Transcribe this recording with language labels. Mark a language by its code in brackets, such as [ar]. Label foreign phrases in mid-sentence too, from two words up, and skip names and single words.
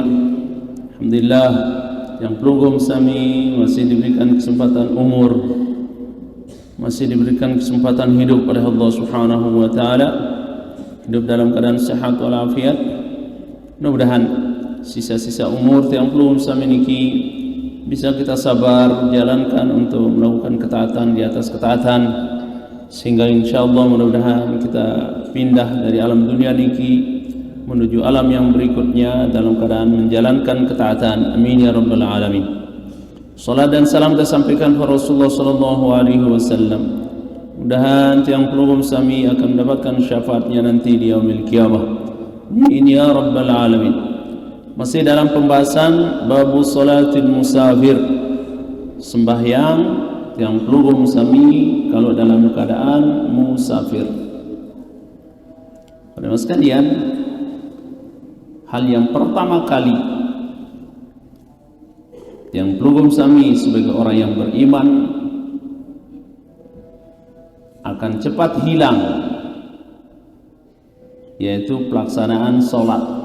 [id] Alhamdulillah, yang [sas] pelugum sami [id] masih diberikan kesempatan umur, masih diberikan kesempatan hidup oleh Allah [ar] Subhanahu wa taala, [id] hidup dalam keadaan sehat walafiat. Mudah-mudahan sisa-sisa umur yang belum [sas] sami niki [id] bisa kita sabar jalankan untuk melakukan ketaatan di atas ketaatan, sehingga insyaallah mudah-mudahan kita pindah dari alam dunia niki menuju alam yang berikutnya dalam keadaan menjalankan ketaatan. [ar] Amin ya rabbal alamin. [id] Salat dan salam kita sampaikan kepada Rasulullah [ar] sallallahu alaihi wasallam. [id] Mudah-mudahan [sas] tiang pelugum sami [id] akan mendapatkan syafaatnya nanti di [ar] yaumil qiyamah. Amin ya rabbal alamin. [id] Masih dalam pembahasan [ar] babu salatil musafir, [id] sembahyang [sas] tiang pelugum sami [id] kalau dalam keadaan musafir. Pada sekalian, hal yang pertama kali yang [sas] pelugum sami [id] sebagai orang yang beriman akan cepat hilang, yaitu pelaksanaan sholat.